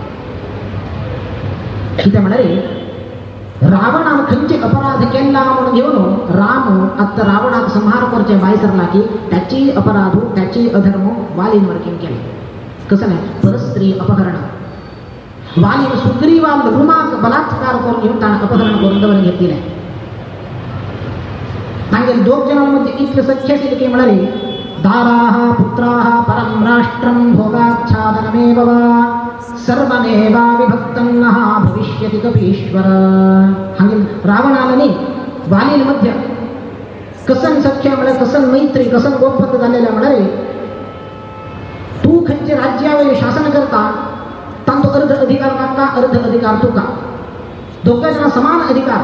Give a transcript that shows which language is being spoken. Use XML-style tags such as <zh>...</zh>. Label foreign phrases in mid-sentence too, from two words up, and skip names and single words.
<kok>कित्याक म्हळ्यार रावणान खंयचे अपराध केला म्हणून घेवन राम आत्ता रावणाक संहार करचे भायर सरला की त्याची अपराध त्याची अधर्म वालीन वर्कींग केले. कसं नाही परस्त्री अपहरण वालीन सुग्रीवान रुमाक बलात्कार करून घेऊन ताणें अपहरण करून दवरून घेतलेलें. तांगेर दोग जनां मध्ये इतलें सख्य आशिल्लें की म्हळ्यार</kok> <sa>दाराः पुत्राः परं राष्ट्रं भोगाच्छादनमेव वा सर्वमेवा विभक्तं नः भविष्यति कपीश्वर.</sa> <kok>हांगे रावणान वालीन मध्य कसन सख्य म्हळ्यार कसन मैत्री कसन गोपत जालेलें म्हळ्यार तूं खंयचे राज्यावयलें शासन करता तांचो अर्ध अधिकार म्हाका अर्ध अधिकार तुका दोगांय जाणां समान अधिकार.</kok>